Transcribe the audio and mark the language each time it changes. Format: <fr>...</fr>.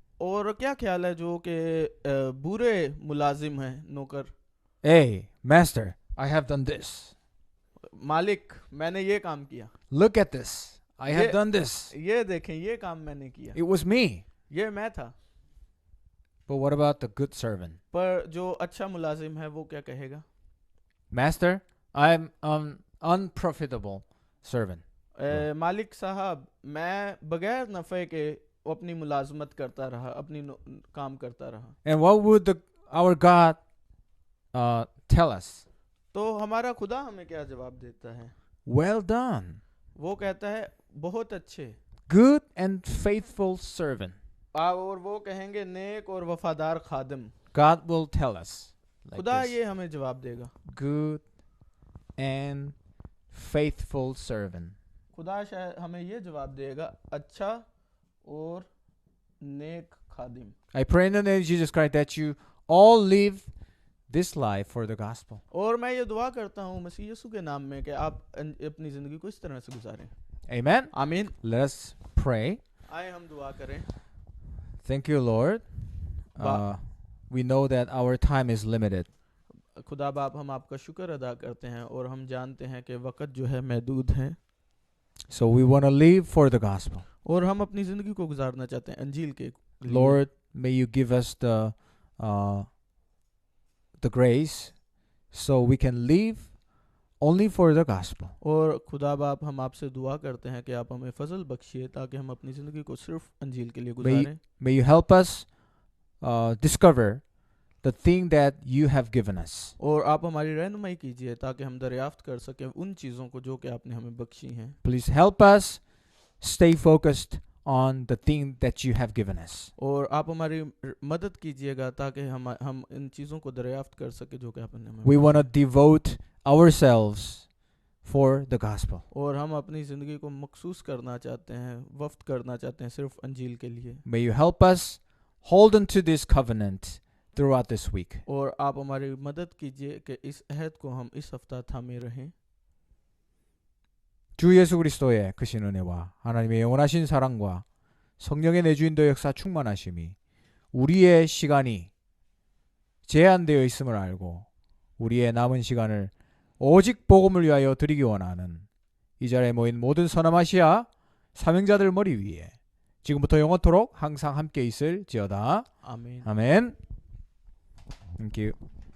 <hi>और क्या ख्याल है जो कि बुरे मुलाजिम हैं, नौकर?</hi> <en>Hey, master, I have done this.</en> <hi>मालिक, मैंने ये काम किया.</hi> <en>Look at this. I have done this.</en> <hi>ये देखें, ये काम मैंने किया.</hi> <en>It was me.</en> <hi>ये मैं था.</hi> <en>But what about the good servant?</en> <hi>पर जो अच्छा मुलाजिम है वो क्या कहेगा?</hi> <en>Master, I'm an unprofitable servant.</en> <hi>मालिक साहब, मैं बगैर नफ़े के अपनी मुलाजमत करता रहा, अपनी काम करता रहा.</hi> <en>And what would our God tell us?</en> <hi>तो हमारा खुदा हमें क्या जवाब देता है?</hi> <en>Well done.</en> <hi>वो कहता है बहुत अच्छे.</hi> <en>Good and faithful servant.</en> <hi>और वो कहेंगे नेक और वफादार खादिम.</hi> <en>God will tell us. Like</en> <hi>खुदा</hi> <en>this.</en> <hi>ये हमें जवाब देगा.</hi> <en>Good and faithful servant.</en> <hi>खुदा शायद हमें ये जवाब देगा, अच्छा और नेक खादिम.</hi> <en>I pray in the name of Jesus Christ that you all live this life for the gospel.</en> <hi>और मैं ये दुआ करता हूँ मसीह यीशु के नाम में कि आप अपनी ज़िंदगी को इस तरह से गुजारें.</hi> <en>Amen.</en> <hi>आमीन.</hi> <en>Let us pray.</en> <hi>आए हम दुआ करें.</hi> <en>Thank you, Lord. We know that our time is limited.</en> <hi>खुदा बाप, हम आपका शुक्र अदा करते हैं और हम जानते हैं कि वक़्त जो है महदूद है.</hi> <en>So we want to live for the gospel.</en> <hi>और हम अपनी ज़िंदगी को गुजारना चाहते हैं अंजील के लिए.</hi> <en>Lord, may you give us the grace so we can live only for the gospel.</en> <hi>और खुदा बाप हम आपसे दुआ करते हैं कि आप हमें फजल बख्शिए ताकि हम अपनी ज़िंदगी को सिर्फ अंजील के लिए गुजारें</hi> <en>May you help us discover the thing that you have given us.</en> <hi>और आप हमारी रहनुमाई कीजिए ताकि हम दरियाफ्त कर सकें उन चीज़ों को जो कि आपने हमें बख्शी हैं</hi> <en>Please help us stay focused on the thing that you have given us.</en> <hi>और आप हमारी मदद कीजिएगा ताकि हम इन चीज़ों को दरियाफ्त कर सके जो कि आपने हमें</hi> <en>We</en> <hi>Bakshi</hi> <en>want to devote ourselves for the gospel.</en> <hi>और हम अपनी ज़िंदगी को मखसूस करना चाहते हैं वफ़्त करना चाहते हैं सिर्फ अंजील के लिए</hi> <en>May you help us hold on to this covenant throughout this week.</en> <hi>और आप हमारी मदद कीजिए कि इस अहद को हम इस हफ्ता थामे रहें</hi> <ko>주 예수 그리스도의 크신 은혜와 하나님의 영원하신 사랑과 성령의 내주인도 역사 충만하심이 우리의 시간이 제한되어 있음을 알고 우리의 남은 시간을 오직 복음을 위하여 드리기 원하는 이 자리에 모인 모든 서남아시아 사명자들 머리 위에 지금부터 영원토록 항상 함께 있을지어다. 아멘 아멘.</ko> <en>Thank you.</en>